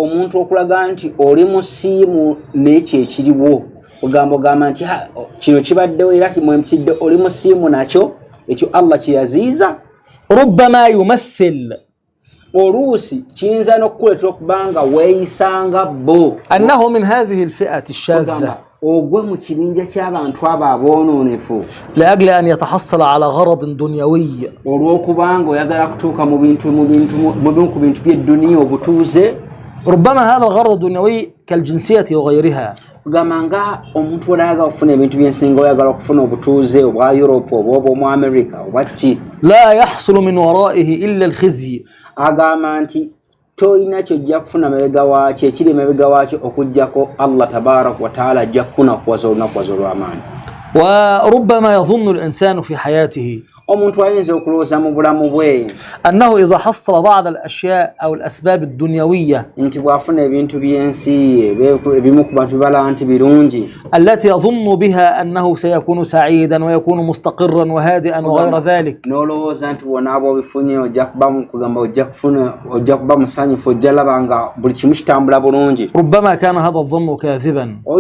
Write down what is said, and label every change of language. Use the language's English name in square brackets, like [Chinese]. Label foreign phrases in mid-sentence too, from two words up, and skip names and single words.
[Arabic] ربما يمثل أنه من هذه الفئة الشاذة لأجل أن يتحصل على غرض دنيوي. ربما هذا الغرض الدنيوي كالجنسية وغيرها. [Ganda] Gamanga omuntu olaga ofuna ebintu byensinga oyagala okufuna obutuuze obwa Europe obwo America obatti [Arabic] لا يحصل من ورائه إلا الخزي. [Ganda] Agamba nti toyina kyojja kufuna mabega waakyo ekiri mabega waakyo okujjako Allah [Arabic] تبارك وتعالى [Ganda] ajja kufuna okuwaza amaani. [Arabic] وربما يظن الإنسان في حياته أنه إذا حصل بعض الأشياء أو الأسباب الدنيوية التي يظن بها أنه سيكون سعيدا ويكون مستقرا وهادئا وغير ذلك، ربما كان هذا الظن كاذبا.